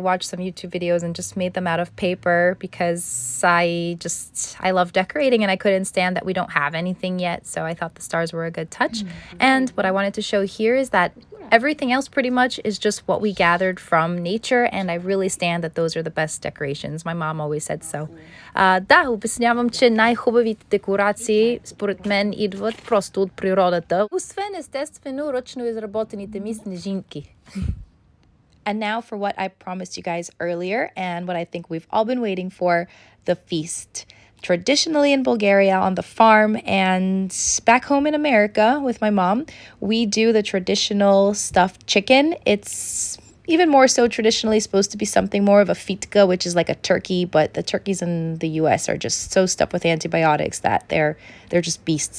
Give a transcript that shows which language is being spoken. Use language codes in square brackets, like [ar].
[en] I watched some YouTube videos and just made them out of paper because I love decorating, and I couldn't stand that we don't have anything yet. So I thought the stars were a good touch. And what I wanted to show here is that everything else pretty much is just what we gathered from nature, and I really stand that those are the best decorations. My mom always said so. [bg] Да, обяснявам, че най-хубавите декорации според мен идват просто от природата, освен естествено ръчно изработените ми снежинки. [en] And now for what I promised you guys earlier, and what I think we've all been waiting for, the feast. Traditionally in Bulgaria on the farm and back home in America with my mom, we do the traditional stuffed chicken. It's even more so traditionally supposed to be something more of a fitka, which is like a turkey, but the turkeys in the US are just so stuffed with antibiotics that they're just beasts.